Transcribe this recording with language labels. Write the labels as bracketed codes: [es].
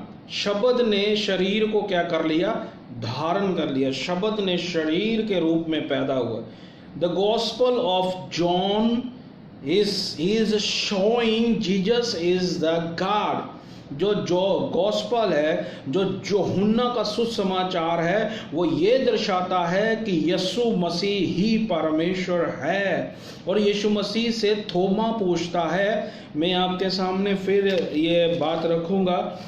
[hi] शब्द ने शरीर को क्या कर लिया? धारण कर लिया। शब्द ने शरीर के रूप में पैदा हुआ। [en] The gospel of John is showing Jesus is the God। [hi] जो गॉस्पल है, जो यूहन्ना का सुसमाचार है, वो ये दर्शाता है कि यीशु मसीह ही परमेश्वर है। और यीशु मसीह से थोमा पूछता है, मैं आपके सामने फिर ये बात रखूंगा।